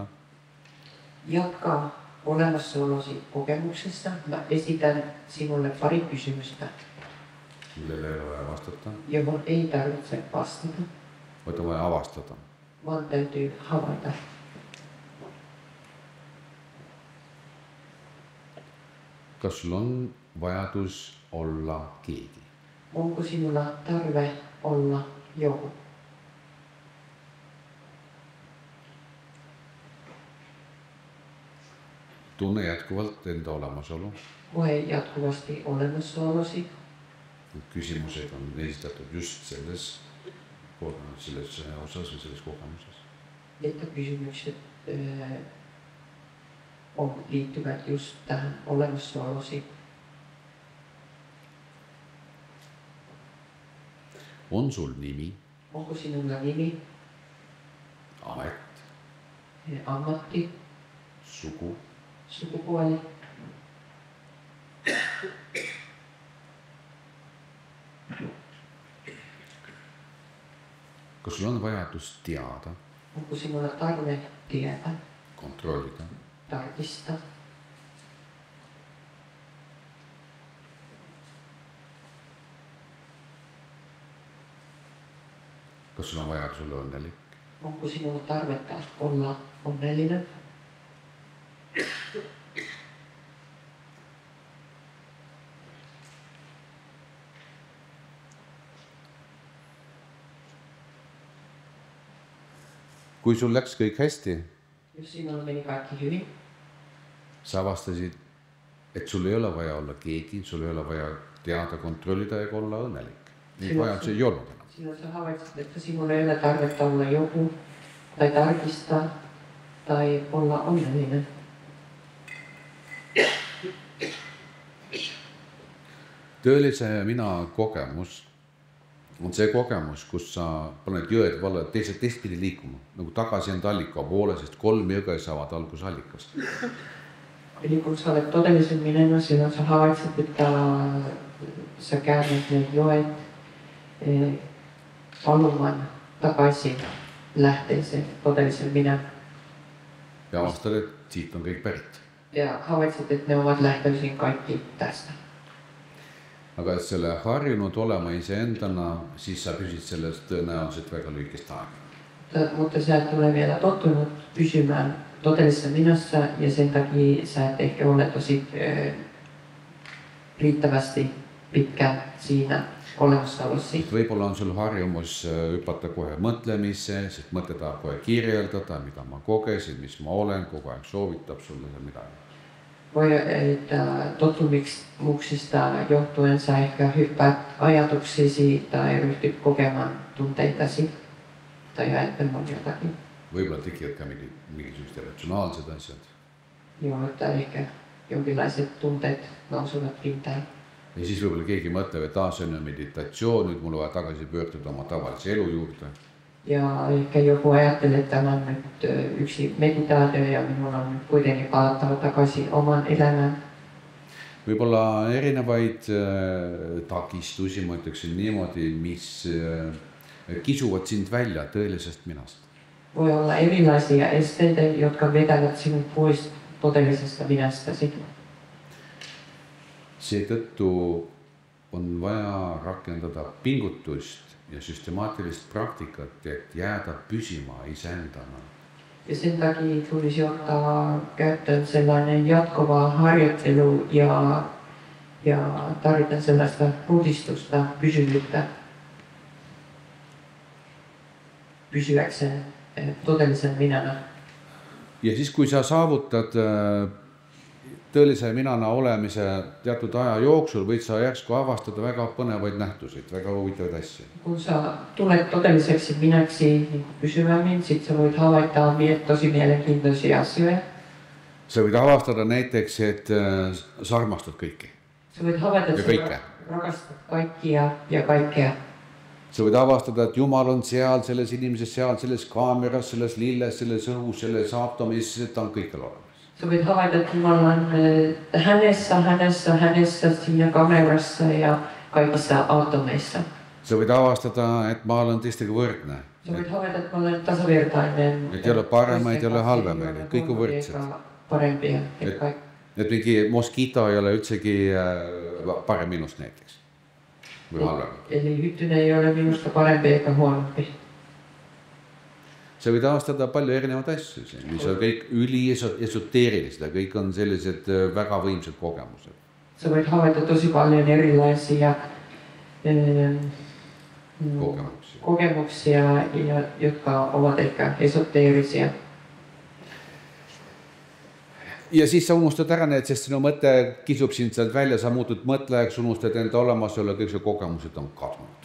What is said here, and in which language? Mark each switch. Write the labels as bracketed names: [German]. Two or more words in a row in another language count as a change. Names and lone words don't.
[Finnish] Jatka olemasolusi kogemuksesta. Mä esitän sinulle pari kysymystä, [Estonian] millele ei ole vaja vastata, [Finnish] johon ei tarvitse vastata, [Estonian] vaid on vaja avastada. [Finnish] vaan täytyy havaita. [Estonian] Kas sul on vajadus olla keegi? [Finnish] Onko sinulla tarve olla joku? [Estonian] Tunne jätkuvalt enda olemasolu. [Finnish] Koe jatkuvasti olemasolusi. [Estonian] Küsimused on esitatud just selles osas või selles kogemuses. [Finnish] Että kysymykset liittyvät just tähän olemasolusi. [Estonian] On sul nimi, [Finnish] Onko sinulla nimi, [Estonian] amet, [Finnish] ammatti, [Estonian] sugu, [Finnish] sukupuoli? [Estonian] kas sul on vajadus teada, [Finnish] Onko sinulla tarve tietää, [Estonian] kontrollida, [Finnish] tarkistaa? [Estonian] kas sul on vajadus olla õnnelik, [Finnish] Onko sinulla tarvetta olla onnellinen? [Estonian] kui sul läks kõik hästi, [Finnish] Jos sinulla meni kaikki hyvin, [Estonian] sa avastasid, et sul ei ole vaja olla keegi, sul ei ole vaja teada, kontrollida ega olla õnnelik. Neid vajadusi ei olnud enam. [Finnish] silloin sä havaitsit, että sinulla ei ole tarvetta olla joku tai tarkistaa tai olla onnellinen. [Estonian] Tõelise mina kogemus on see kogemus, kus sa paned jõed valla teistpidi liikuma, nagu tagasi enda allika poole, sest 3 jõge saavad alguse allikast. [Finnish] Eli kun sä olet todellisen minenä, silloin sä havaitset, että sä käännät ne joet valumaan takaisin lähteeseen todellisen minän. [Estonian] Ja avastad, et siit on kõik pärit. [Finnish] Ja havaitset, että ne ovat lähtöisin kaikki tästä. [Estonian] Aga et selle harjunud olema iseendana, siis sa püsid sellest tõenäoliselt väga lühikest aega. [Finnish] Mutta sä et ole vielä tottunut pysymään todellisessa minässä ja sen takia sä et ehkä ole tosi riittävästi pitkään siinä olemassaolossa. [Estonian] Võib-olla on sul harjumus hüpata kohe mõtlemisse, sest mõte tahab kohe kirjeldada, mida ma kogesin, mis ma olen, kogu aeg soovitab sulle seal midagi. [Finnish] Voi, että tottumuksista johtuen sä ehkä hyppäät ajatuksisi tai ryhtyt kokemaan tunteitasi tai ajattelemaan jotakin. [Estonian] Võib-olla tekivad ka mingisugused ratsionaalsed asjad. [Finnish] Joo, että ehkä jonkinlaiset tunteet nousevat pintaan. [Estonian] Ja siis võib-olla keegi mõtleb, et see on meditatsioon, nüüd mul vaja tagasi pöörduda oma tavalise elu juurde. [Finnish] Ja ehkä joku ajattelee, että tämä on nyt yksi meditaatio ja minun on nyt kuitenkin palattava takaisin oman elämään. [Estonian] Võib-olla erinevaid takistusi, ma ütleksin niimoodi, mis kisuvad sind välja tõelisest minast. [Finnish] Voi olla erilaisia esteitä, jotka vetävät sinut pois todellisesta minästäsi. [Estonian] Seetõttu on vaja rakendada pingutust ja süstemaatilist praktikat, et jääda püsima iseendana. [Finnish] Ja sen takia tulisi ottaa käyttöön sellainen jatkuva harjoittelu ja tarvitaan sellaista puhdistusta, pysyvyyttä. pysyäkseen todellisen minänä. [Estonian] Ja siis kui sa saavutad tõelise minana olemise teatud aja jooksul, võid sa järsku avastada väga põnevaid nähtusid, väga huvitavaid asju. [Finnish] Kun sä tulet todelliseksi minäksi niin pysyvämmin, sit sä voit havaita tosi mielenkiintoisia asioita. [Estonian] Sa võid avastada näiteks, et sa armastad kõiki. [Finnish] Sä voit havaita, että sä rakastat kaikkia ja kaikkea. [Estonian] Sa võid avastada, et Jumal on seal, selles inimeses seal, selles kaameras, selles lilles, selles õhus, selles aatomis, ta on kõikjal olemas. [Finnish] Sä voit havaita, että Jumal on hänessä, siinä kamerassa ja kaikissa atomeissa. [Estonian] Sa võid avastada, et ma olen teistega võrdne. [Finnish] Sä voit havaita, että mä olen tasavertainen. [Estonian] Et ei ole paremaid, ei ole halvemaid, kõik on võrdsed. [Finnish] Parempia. [Estonian] Et mingi moskito ei ole üldsegi parem minust näiteks. Või halvem. [Finnish] Eli hyttynen ei ole minusta parempi eikä huonompi. [Estonian] Sa võid avastada palju erinevaid asju, mis on kõik üliesoteerilised, ja kõik on sellised väga võimsad kogemused. [Finnish] Sä voit havaita tosi paljon erilaisia kokemuksia, jotka ovat ehkä esoteerisia. [Estonian] Ja siis sa unustad ära need, sest sinu mõte kisub sind sealt välja, sa muutud mõtlejaks, unustad enda olemasolu, kõik see kogemused on kadunud.